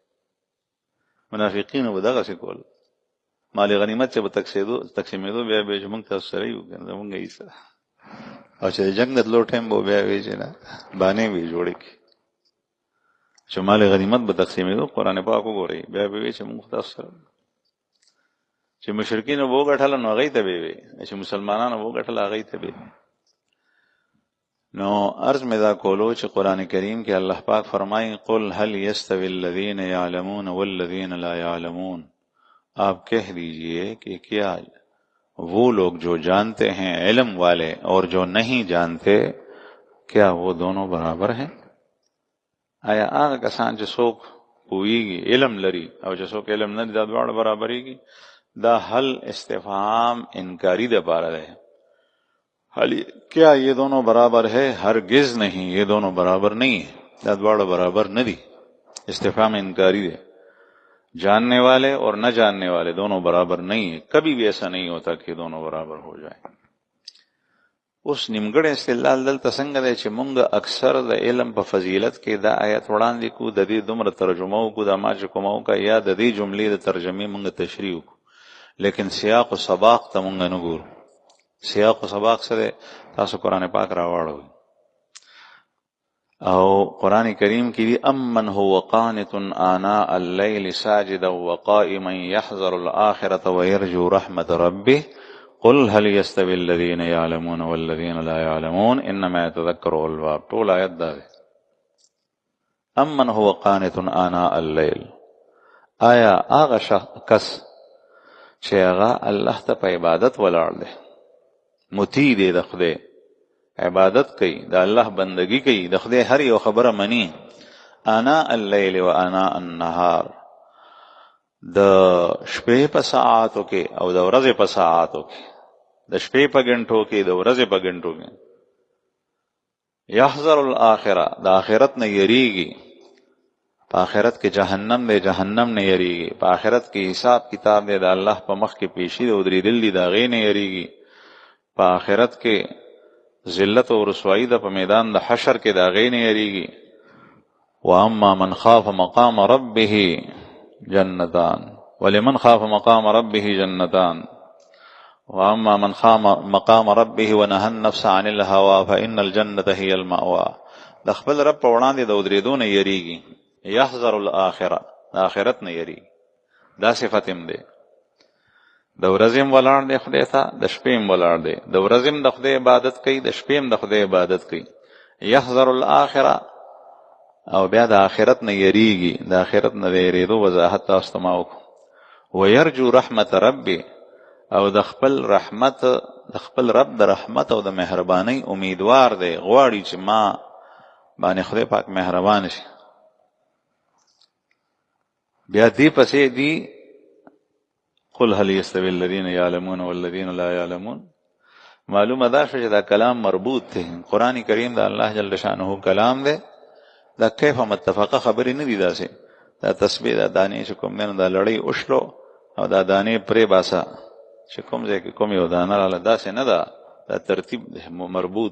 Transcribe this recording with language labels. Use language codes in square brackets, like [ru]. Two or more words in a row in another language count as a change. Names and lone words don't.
[ps] منافقینو به دغسې کول، مال غنیمت چې به تقسیمېدو بیا به چې موږ تاسو سره یو که نه زموږ یې سره، او چې د جنګ د تلو ټایم به بیا وایي چې نه بانې به یې جوړې کړي چې مال غنیمت به تقسیمېدو. قرآن پاک وګورئ، بیا به وایي چې موږ تاسو سره، چې مشرکینو به وګټله نو هغوی ته به یې وایي، چې مسلمانانو به وګټله هغوی ته به یې. نو عرض میں دا کولو چې قرآن کریم کے اللہ پاک فرمائیں [ar] قل هل يستوي الذين يعلمون والذين لا يعلمون، [ur] آپ کہہ دیجئے کہ کیا وہ لوگ جو جانتے ہیں علم والے اور جو نہیں جانتے، کیا وہ دونوں برابر ہیں؟ [ps] آیا هغه کسان چې څوک پوهیږي علم لري او چې څوک علم نه لري دا دواړه برابرېږي؟ دا حل استفهام انکاری د پاره دی. [ur] حال کیا یہ دونوں برابر ہے؟ ہرگز نہیں، یہ دونوں برابر نہیں ہے، [ps] دا دواړه برابر نه دي. [ur] استفهام انکاری ہے. جاننے والے اور نہ جاننے والے دونوں برابر نہیں ہیں، کبھی بھی ایسا نہیں ہوتا کہ دونوں برابر ہو جائیں. [ps] اوس نیمګړی استدلال دلته څنګه دی چې مونږ اکثر د علم په فضیلت کې دا آیت وړاندې کو، د دې دومره ترجمه وکړو، دا ما چې کومه وکړه یا د دې جملې د ترجمې مونږ تشریح وکړو، لیکن سیاق و سباق ته مونږ نه ګورو. سیاق و سباق سره تاسو قرآن پاک راواړوئ او قرآن کریم کی دی [ar] امن هو قانت آناء اللیل ساجدا وقائما يحذر الآخرة ويرجو رحمة ربه قل هل يستوي الذين يعلمون والذين لا يعلمون انما يتذكر الالباب. [ps] ټول آیت دا دی. [ar] امن هو قانت آناء اللیل، [ps] آیا هغه کس چې هغه الله ته په عبادت ولاړ دی، مطیع دی د خدای، عبادت کوي، د الله بندگی کوي، د خدای هر یو خبره مني، [ar] آناء اللیل و آناء النهار، [ps] د شپې په ساعاتو کې او د ورځې په ساعاتو کې، د شپې په غنټو کې، د ورځې په غنټو کې. [ar] یحذر الاخره، [ps] د آخرت نه یریږي، په آخرت کې جهنم دی، جهنم نه یریږي، په آخرت کې حساب کتاب دی، د الله په مخ کې پیشي د ودرېدل دي، د هغې نه یریږي، په آخرت کې ذلت او رسوایی ده، په میدان د حشر کې د هغې نه یریږي. [ar] واما من خاف مقام ربه جنتان، ولمن خاف مقام ربه جنتان، واما من خاف مقام ربه ونهى النفس عن الهوى فان الجنه هي المأوى. [ps] د خپل رب په وړاندې د ودرېدو نه یریږي. [ar] یحذر الاخره، [ps] د آخرت نه یریږي. دا صفت هم دی. د ورځې هم ولاړ دی خدای ته، د شپې هم ولاړ دی، د ورځې هم د خدای عبادت کوي، د شپې هم د خدای عبادت کوي. [ar] یحذر الاخره، [ps] او بیا د آخرت نه یریږي، د آخرت نه د یریدو وضاحت تاسو ته ما وکړو. [ar] ویرجو رحمت ربي، [ps] او د خپل رحمت، د خپل رب د رحمت او د مهربانۍ امیدوار دی، غواړي چې ما باندې خدای پاک مهربان شي. بیا دې پسې دی [ar] قل هل يستوي الذين يعلمون والذين لا يعلمون. [ps] معلومه دا شو چې دا کلام مربوط دی، قرآن کریم د الله جل شانه کلام دی، دا کیف متفقه خبرې نه دي. داسې دا تسبیح، دا دانې چې کوم دی، دا لړۍ اوشلو او دا دانې پرې باسه چې کوم ځای کې کوم یو دانه راله، داسې نه ده، دا ترتیب مربوط.